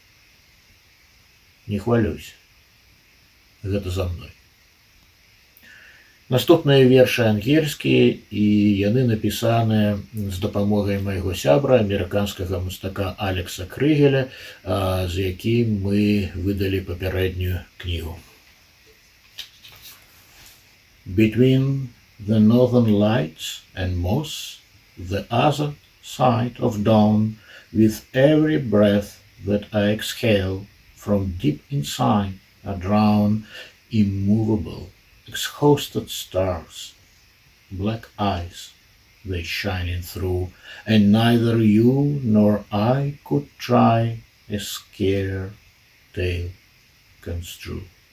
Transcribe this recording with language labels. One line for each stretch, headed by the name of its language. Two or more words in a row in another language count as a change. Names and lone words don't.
Belarusian: Не хвалюйся, гэта за мной. Наступныя вершы ангельскія, і яны напісаныя з дапамогай майго сябра, амерыканскага мастака Алекса Крыгеля, з якім мы выдалі папярэднюю кнігу.
English: Between the northern lights and moss, the other side of dawn, with every breath that I exhale from deep inside are drawn immovable, exhausted stars, black eyes they shining through, and neither you nor I could try a scarier tale construe.